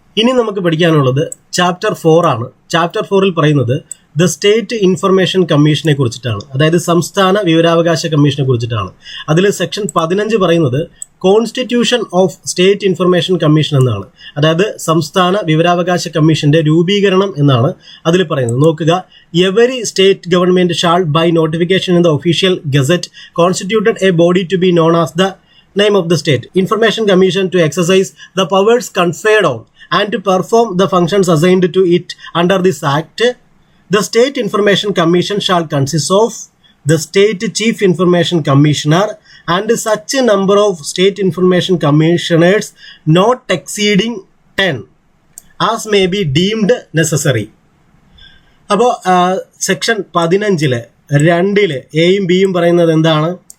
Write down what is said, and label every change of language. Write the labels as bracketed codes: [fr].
[ml] ഇനി നമുക്ക് പഠിക്കാനുള്ളത് ചാപ്റ്റർ 4 ആണ്. ചാപ്റ്റർ 4-ൽ പറയുന്നത് ദ സ്റ്റേറ്റ് ഇൻഫർമേഷൻ കമ്മീഷനെ കുറിച്ചിട്ടാണ്. അതായത് സംസ്ഥാന വിവരാവകാശ കമ്മീഷനെ കുറിച്ചിട്ടാണ്. അതിൽ സെക്ഷൻ 15 പറയുന്നത് [en] constitution of state information commission [ml] എന്നാണ്. അതായത് സംസ്ഥാന വിവരാവകാശ കമ്മീഷന്റെ രൂപീകരണം എന്നാണ് അതിൽ പറയുന്നത്. [en] നോക്കുക, every state government shall by notification in the official gazette constituted a body to be known as the name of the state information commission to exercise the powers conferred on and to perform the functions assigned to it under this act. The state information commission shall consist of the state chief information commissioner and such a number of state information commissioners not exceeding 10 as may be deemed necessary. [ml] അപ്പോൾ section 15-ലെ 2-ലെ എയും ബിയും പറയുന്നത് എന്താണ്?